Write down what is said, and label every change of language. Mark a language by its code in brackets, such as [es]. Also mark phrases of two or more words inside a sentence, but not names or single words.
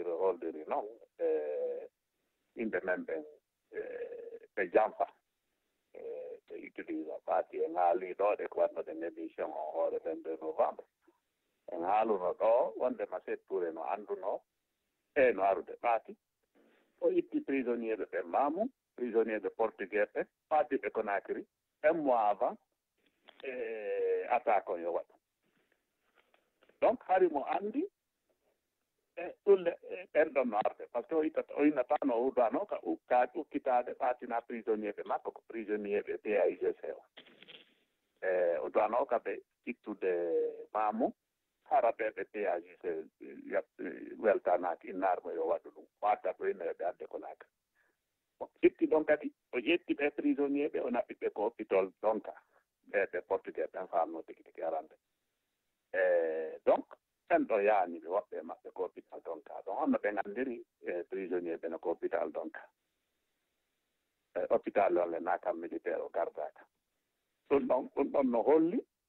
[ff] holdiri noon yimɓe men ɓen ɓe jamfa ɓe utilise parti en haaliɗo ɗe ko wannoɗen émission o hoore 22 novembre en haaluno ɗo wondema setture no annduno e no arude ɓaati o itti prisonnier ɓe ɓe Mamou prisonnier ɓe portugais ɓe ɓaadiɓe Conakry [fr] un mois avant attaque [ff] on yo waɗu donc harimo anndi ɗulle ɓenɗon no arde [fr] par ce que [ff] o innatano o hudano ka ukkitade ɓaatina prisonnier ɓe makko ko prisonnier ɓe PAIGC o o duwano kaɓe ittude Mamou hara ɓeɓe PAIGC weltanaki innarmo yo waɗu ɗum wadda ɗo inneɓe adde Conakry itti ɗon kadi o ƴetti ɓe prisonnier ɓe o naɓɓiɓe ko hôpital donka ɓe portugais ɓen famno tigi tigi arande donc ɓen ɗo yaani ɓe woɓɓe maɓɓe ko hôpital donka ɗon honno ɓe nganndiri prisonnier ɓe no ko hôpital donka hôpital olle nakam militaire o gardaka ɗum ɗon no holli